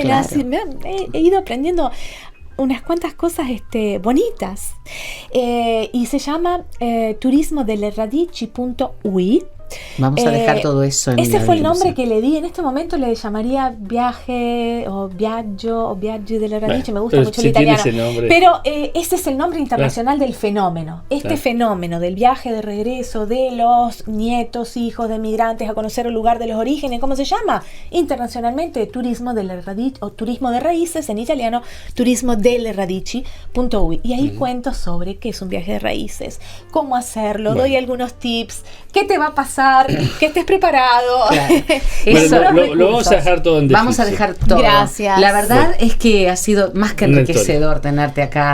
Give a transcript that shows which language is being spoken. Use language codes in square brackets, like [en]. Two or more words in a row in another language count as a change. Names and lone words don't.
[es] Claro. Así, he ido aprendiendo unas cuantas cosas bonitas. Y se llama turismodeleradici.ui. Vamos a dejar todo eso en Ese la fue el nombre descripción. que le di. En este momento le llamaría viaje o viaggio o [it] viaggi delle radici. [es] Me gusta pero mucho si el tiene italiano. ese nombre. Pero ese es el nombre internacional del fenómeno. Este Claro. fenómeno del viaje de regreso de los nietos, hijos de migrantes a conocer el lugar de los orígenes, ¿cómo se llama? Internacionalmente, [it] turismo delle radici [es] o turismo de raíces, en italiano, [it] turismo delle radici. [es] ui. Y ahí cuento sobre qué es un viaje de raíces, cómo hacerlo, Bueno. doy algunos tips, qué te va a pasar, que estés preparado. Claro. Bueno, Eso- lo vamos a dejar todo en Vamos a descripción. dejar todo. Gracias. La verdad es que ha sido más que Una